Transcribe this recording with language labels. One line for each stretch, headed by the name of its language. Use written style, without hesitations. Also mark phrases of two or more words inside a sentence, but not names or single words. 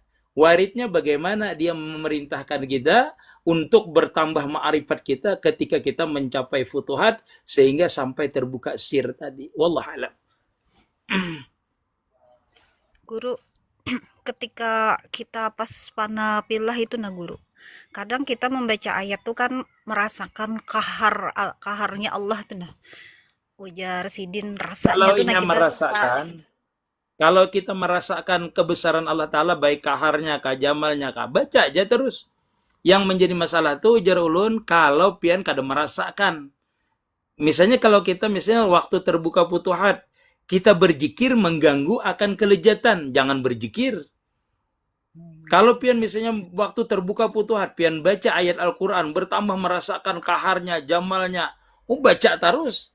Indonesian: Waridnya bagaimana dia memerintahkan kita untuk bertambah ma'rifat kita ketika kita mencapai futuhat sehingga sampai terbuka sir tadi. Wallahualam. Guru, ketika kita pas panah pilah itu nah guru, kadang kita membaca ayat tuh kan merasakan kaharnya Allah tuh nah.
Banjar: Ujar Sidin rasanya tuh nah kita
Indonesian: kalau kita merasakan kebesaran Allah Ta'ala, baik kaharnya, jamalnya, baca aja terus.
Banjar: Yang menjadi masalah tuh ujar ulun, kalau pian kada merasakan.
Indonesian: Misalnya kalau kita waktu terbuka futuhat, kita berzikir mengganggu akan kelezatan, jangan berzikir. Kalau pian misalnya waktu terbuka futuhat, pian baca ayat Al-Quran, bertambah merasakan kaharnya, jamalnya, baca terus.